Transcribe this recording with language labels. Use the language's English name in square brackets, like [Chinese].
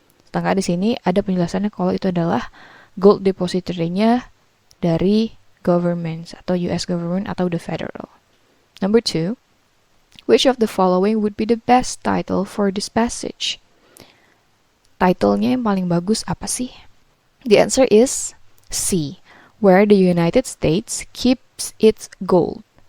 [Indonesian] Sedangkan di sini ada penjelasannya kalau itu adalah gold depository-nya dari government atau US government atau the federal. [English] Number 2, which of the following would be the best title for this passage? [Indonesian] Title-nya yang paling bagus apa sih? [English] The answer is C, where the United States keeps its gold.